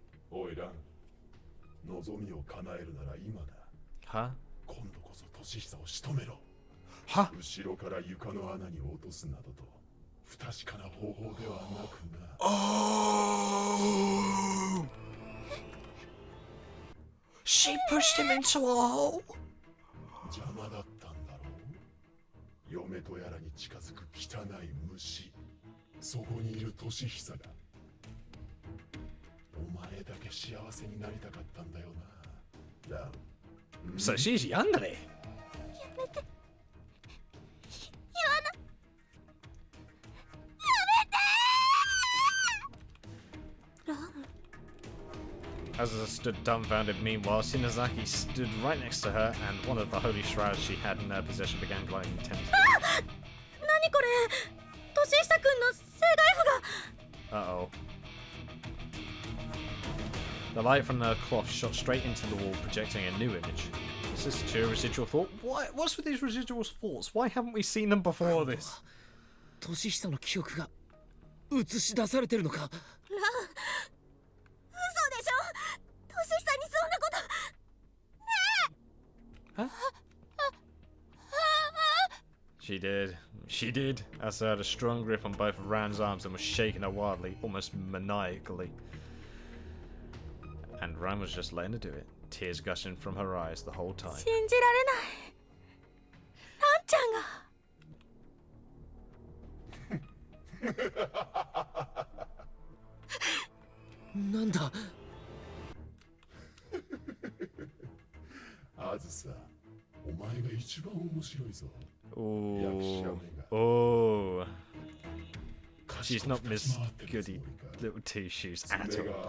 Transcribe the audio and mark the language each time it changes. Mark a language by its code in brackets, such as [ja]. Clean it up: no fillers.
[ja] おいラン、望みを叶えるなら今だ。は？今度こそ年久を仕留めろ。は？後ろから床の穴に落とすなどと不確かな方法ではなくな。 [en] Oh! She pushed him into a hole. [ja] 邪魔だったんだろう。嫁とやらに近づく汚い虫。そこにいる年久が。お前だけ幸せになりたかったんだよな。ラン。 [en] So she's yandere. [ja] やめて。 [en] As I stood dumbfounded, meanwhile, Shinazaki stood right next to her, and one of the holy shrouds she had in her possession began glowing intensely. [ja] 何これ年下くんの生骸 [en] Uh-oh. The light from the cloth shot straight into the wall, projecting a new image. Is this too residual thought? What's with these residual thoughts? Why haven't we seen them before this? [ja] 年下の記憶が映し出されてるのか。ラン、嘘でしょ。年下にそんなことねえ。 [en] Huh? She did. She did. As I had a strong grip on both of Ran's arms and was shaking her wildly, almost maniacally. And Ran was just letting her do it, tears gushing from her eyes the whole time. [ja] 信じられないランちゃんがなんだ。あずさ、お前が一番面白いぞ。 [en] Oh. Oh. She's not Miss Goody Little Two Shoes at all.